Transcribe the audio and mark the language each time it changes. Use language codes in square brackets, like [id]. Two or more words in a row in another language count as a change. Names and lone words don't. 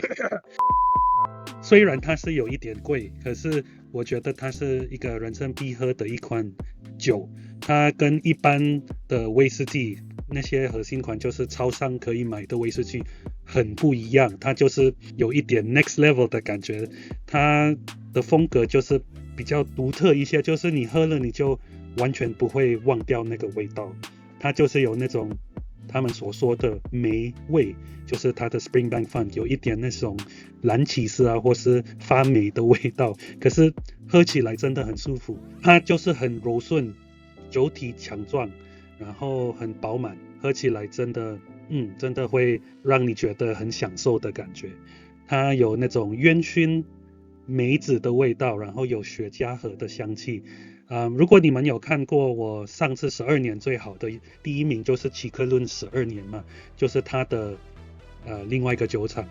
[zh] 雖然它是有一點貴，可是我覺得它是一個人生必喝的一款酒。它跟一般的威士忌那些核心款就是超商可以買的威士忌很不一樣，它就是有一點 [en] next level [zh] 的感覺。它的風格就是比較獨特一些，就是你喝了你就完全不會忘掉那个味道。它就是有那种他们所说的梅味，就是它的 Springbank Fund 有一點那種藍起司啊或是發霉的味道，可是喝起來真的很舒服。它就是很柔順，酒體強壯，然後很飽滿，喝起來真的會讓你覺得很享受的感覺。它有那種煙燻梅子的味道，然後有雪茄盒的香氣。如果你們有看過我上次12年最好的第1名就是奇克倫12年嘛，就是它的另外一個酒廠。